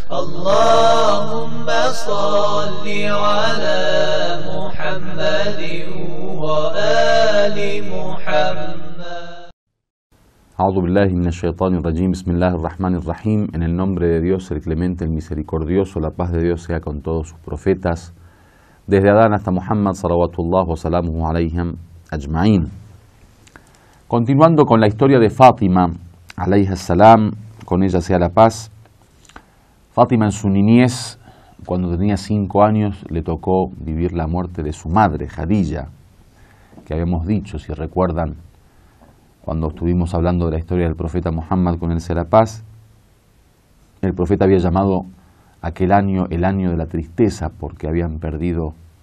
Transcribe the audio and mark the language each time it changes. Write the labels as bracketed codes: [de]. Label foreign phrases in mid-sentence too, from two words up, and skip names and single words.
[ar] اللهم صل على محمد وآل محمد. أعوذ بالله من الشيطان الرجيم. بسم الله الرحمن الرحيم. [es] En el nombre de Dios, el clemente, el misericordioso, la paz de Dios sea con todos sus profetas, desde Adán hasta Muhammad, [ar] صلوات الله وسلامه عليهم أجمعين. [es] Continuando con la historia de Fátima, [ar] عليها السلام, [es] con ella sea la paz. Fátima en su niñez, cuando tenía 5 años, le tocó vivir la muerte de su madre, Khadija, que habíamos dicho, si recuerdan, cuando estuvimos hablando de la historia del profeta Muhammad, con él sea la paz, el profeta había llamado aquel año el año de la tristeza, porque habían perdido